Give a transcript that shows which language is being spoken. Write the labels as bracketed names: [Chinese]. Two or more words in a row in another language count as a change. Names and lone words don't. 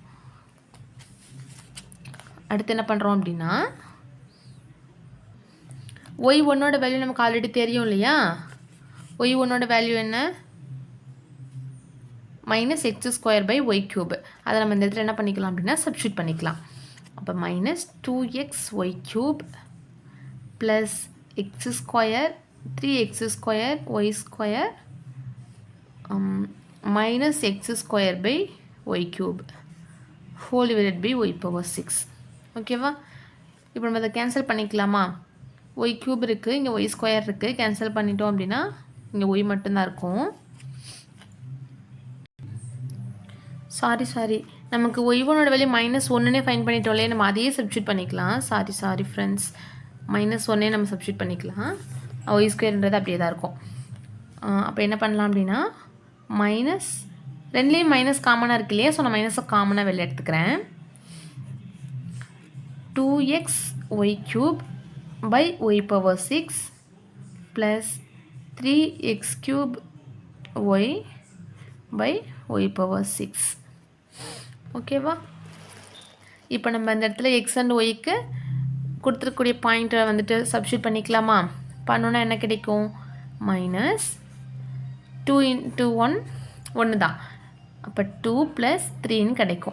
[Tamil] அடுத்து என்ன பண்ணுறோம் அப்படின்னா y1ஓட வேல்யூ நமக்கு ஆல்ரெடி தெரியும் இல்லையா? y1ஓட வேல்யூ என்ன? -x² / y³. அதை நம்ம இந்த இடத்துல என்ன பண்ணிக்கலாம் அப்படின்னா சப்ஸ்டியூட் பண்ணிக்கலாம். அப்போ -2xy³ + x² 3x² y² -x² / y³ [English] whole divided by y power [Tamil] 6. ஓகேவா? இப்போ நம்ம அதை கேன்சல் பண்ணிக்கலாமா? y³ இருக்குது, இங்கே y² இருக்குது. கேன்சல் பண்ணிட்டோம் அப்படின்னா இங்கே ஒய் மட்டும்தான் இருக்கும். சாரி நமக்கு ஒய்1ஓட வேல்யூ -1னே ஃபைன் பண்ணிட்டோம் இல்லையா, நம்ம அதையே சப்ஸ்டியூட் பண்ணிக்கலாம். [English] sorry friends, [Tamil] -1 நம்ம சப்ஸ்டியூட் பண்ணிக்கலாம். ஒய்2ன்றது அப்படியே தான் இருக்கும். அப்போ என்ன பண்ணலாம் அப்படின்னா ரெண்டுலேயும் [English] minus commonஆக [Tamil] இருக்கு இல்லையா, ஸோ நான் [English] minusஐ commonஆக [Tamil] வெளில எடுத்துக்கிறேன். [English] 2xy³ by y⁻6 plus 3x³ y by y⁻6. [Tamil] ஓகேவா? இப்போ நம்ம இந்த இடத்துல x அண்ட் ஒய்க்கு கொடுத்துருக்கக்கூடிய பாயிண்ட்டை வந்துட்டு சப்ஸ்டியூட் பண்ணிக்கலாமா? பண்ணோன்னா என்ன கிடைக்கும்? -2 × 1 ஒன்று தான், அப்போ 2 + 3ன்னு கிடைக்கும்.